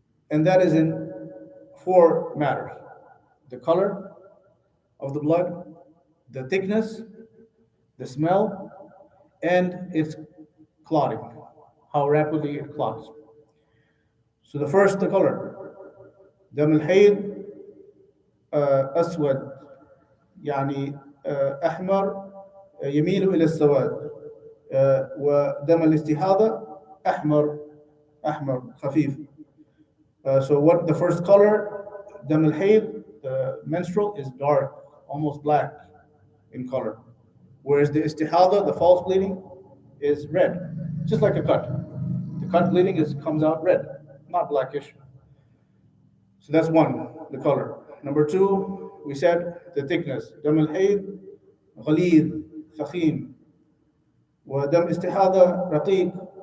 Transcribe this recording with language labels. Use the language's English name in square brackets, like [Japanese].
[English] And that is in 4 matters: the color of the blood, the thickness, the smell, and its clotting, how rapidly it clots. So the first, the color. [Arabic] دم الحيض أسود، يعني أحمر يميل إلى السواد، ودم الاستحاضة أحمر خفيف. [English] So what the first color, دم الحيض, the menstrual, is dark, almost black in color, whereas the istihada, the false bleeding, is red, just like a cut. The cut bleeding comes out red, not blackish. So that's one, the color. Number 2, we said the thickness. [Arabic] دم الحيض غليظ ثخين ودم استحاضة رقيق.